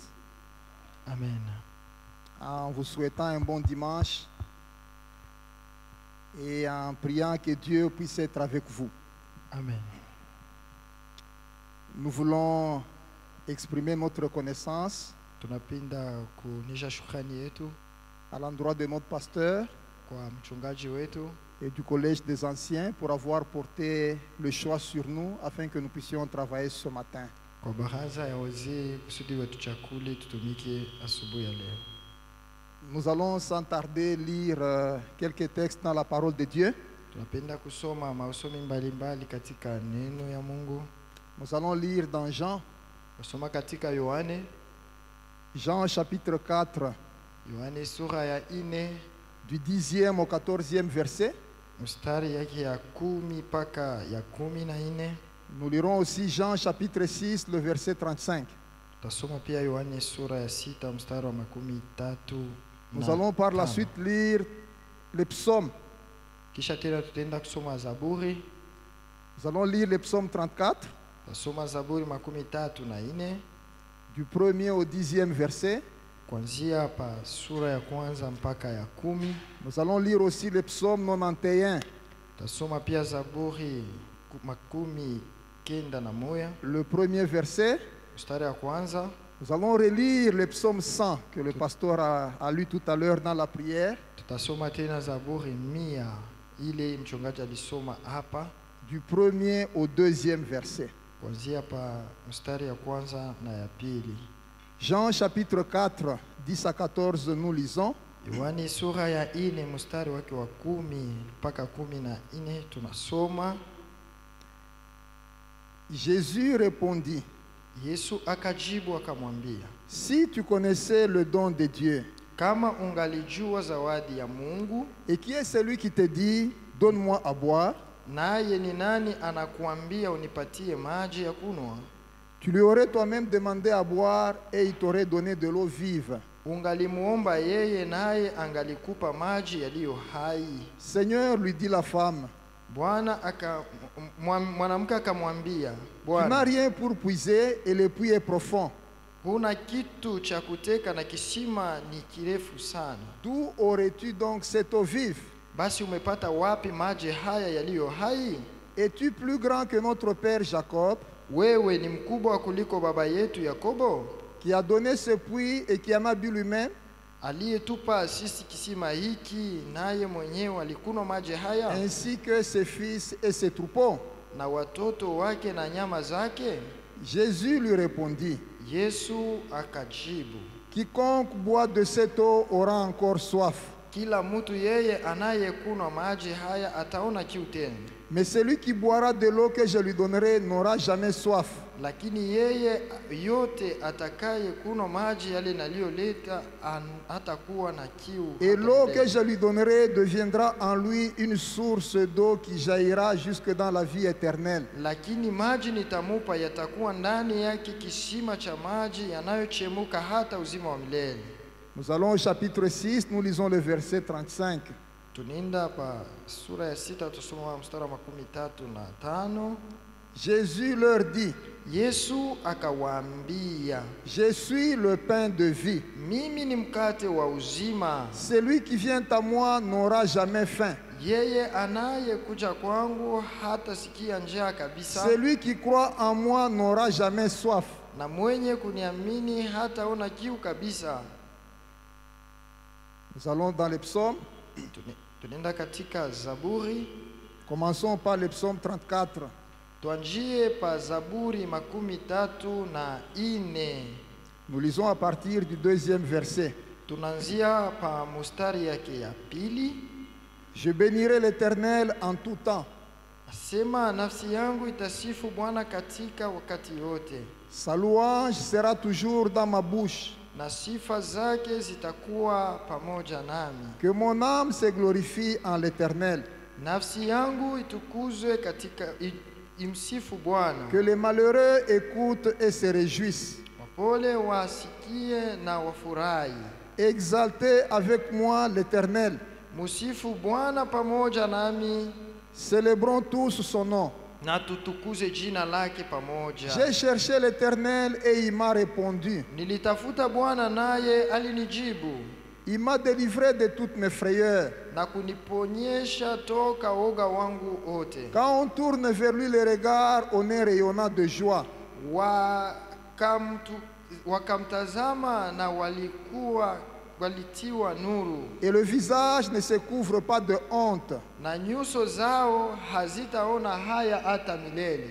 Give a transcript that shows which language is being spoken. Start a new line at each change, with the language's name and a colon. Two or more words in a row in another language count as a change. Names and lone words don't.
French: Amen. En vous souhaitant un bon dimanche et en priant que Dieu puisse être avec vous. Amen. Nous voulons exprimer notre reconnaissance
Swahili: Tunapenda kuonyesha shukrani yetu
French: à l'endroit de notre pasteur
Swahili: kwa mchungaji wetu
French: et du Collège des Anciens pour avoir porté le choix sur nous afin que nous puissions travailler ce matin.
Swahili: kwa baraza ya wazee kusudi watuchakule tutumike asubuhi ya leo.
French: Nous allons sans tarder lire quelques textes dans la parole de Dieu.
Swahili: Tunapenda kusoma masomo mbalimbali katika neno ya Mungu.
French: Nous allons lire dans Jean,
Swahili: Kusoma katika Yohane,
French: Jean chapitre 4,
Swahili: Yohane sura ya 4
French: du 10e au 14e verset.
Swahili: mstari yake ya 10 mpaka ya 14.
French: Nous lirons aussi Jean chapitre 6, le verset 35.
Swahili: Tutasoma pia Yohane sura ya 6 mstari wa 13.
French: Nous allons par la suite lire les psaumes.
Swahili: Kisha tena tutaenda kusoma Zaburi.
French: Nous allons lire les psaumes 34,
Swahili: Tutasoma Zaburi 34
French: du 1er au 10e verset.
Swahili: kuanzia pa sura ya kwanza mpaka ya 10.
French: Nous allons lire aussi les psaumes 91,
Swahili: Tutasoma pia Zaburi 91
French: le premier verset.
Swahili: mstari ya kwanza.
French: Nous allons relire le psaume 100 que le pasteur a lu tout à l'heure dans la prière,
Swahili: Tutasoma tena Zaburi 100 ile mchungaji alisoma hapa
French: du 1er au 2e verset.
Swahili: kuanzia pa mstari ya kwanza na ya pili.
French: Jean chapitre 4, 10 à 14, nous lisons.
Swahili: Yohane sura ya 4 mstari wake wa 10 mpaka 14 tunasoma.
French: Jésus répondit,
Swahili: Yesu akajibu akamwambia,
French: si tu connaissais le don de Dieu,
Swahili: kama ungalijua zawadi ya Mungu,
French: et qui est celui qui te dit, donne-moi à boire,
Swahili: naye ni nani anakuambia unipatie maji ya kunwa?
French: tu lui aurais toi-même demandé à boire et il t'aurait donné de l'eau vive.
Swahili: Ungalimuomba yeye naye angalikupa maji yaliyo hai.
French: Seigneur, lui dit la femme,
Swahili: Mwanamke akamwambia,
French: tu n'as
Swahili: Bwana,
French: rien pour puiser et le puits est profond.
Swahili: huna kitu cha kuteka na kisima ni kirefu sana.
French: D'où aurais-tu donc cette eau vive?
Swahili: Basi umepata wapi maji haya yaliyo hai?
French: Es-tu plus grand que notre père Jacob,
Swahili: Wewe ni mkubwa kuliko baba yetu Yakobo,
French: qui a donné ce puits et qui en a bu lui-même?
Swahili: aliyetupa sisi kisima hiki, naye mwenyewe alikunywa maji haya,
French: Ainsi que ses fils et ses troupeaux.
Swahili: na watoto wake na nyama zake?
French: Jésus lui répondit,
Swahili: Yesu akajibu,
French: quiconque boit de cette eau aura encore soif.
Swahili: kila mtu yeye anayekunywa maji haya ataona kiu tena,
French: Mais celui qui boira de l'eau que je lui donnerai n'aura jamais soif.
Swahili: lakini yeye yote atakaye kunywa maji yale naliyoleta hatakuwa na kiu.
French: Et
Swahili: hata
French: l'eau
Swahili: milele.
French: que je lui donnerai deviendra en lui une source d'eau qui jaillira jusque dans la vie éternelle.
Swahili: Lakini maji nitamupa yatakuwa ndani yake kisima cha maji yanayochemuka hata uzima wa milele.
French: Nous allons au chapitre 6, nous lisons le verset 35.
Swahili: Tunaenda pa sura ya 6 tusoma mstari wa 35.
French: Jésus leur dit,
Swahili: Yesu akawaambia,
French: je suis le pain de vie.
Swahili: mimi ni mkate wa uzima.
French: Celui qui vient à moi n'aura jamais faim.
Swahili: Yeye anayekuja kwangu hatasikia njaa kabisa,
French: Celui qui croit en moi n'aura jamais soif.
Swahili: na mwenye kuniamini hataona kiu kabisa.
French: Nous allons dans les psaumes.
Swahili: Tunaenda katika Zaburi.
French: Commençons par le psaume 34.
Swahili: Tuanjie pa Zaburi 34.
French: Nous lisons à partir du 2e verset.
Swahili: Tunanzia pa mustari yake ya pili.
French: Je bénirai l'Éternel en tout temps.
Swahili: Asema, nafsi yangu itasifu Bwana katika wakati wote,
French: Sa louange sera toujours dans ma bouche.
Swahili: na sifa zake zitakuwa pamoja nami.
French: Que mon âme se glorifie en l'Éternel.
Swahili: Nafsi yangu itukuzwe katika imsifu Bwana.
French: Que les malheureux écoutent et se réjouissent.
Swahili: Wapole wasikie na wafurahi.
French: Exaltez avec moi l'Éternel.
Swahili: Musifu Bwana pamoja nami,
French: Célébrons tous son nom.
Swahili: na tutukuze jina lake pamoja.
French: J'ai cherché l'Éternel et il m'a répondu.
Swahili: Nilitafuta Bwana naye alinijibu,
French: Il m'a délivré de toutes mes frayeurs.
Swahili: na kuniponyesha toka woga wangu wote.
French: Quand on tourne vers lui le regard, on est rayonnant de joie.
Swahili: Wakamtazama na walitiwa nuru,
French: Et le visage ne se couvre pas de honte.
Swahili: na nyuso zao hazitaona haya hata milele.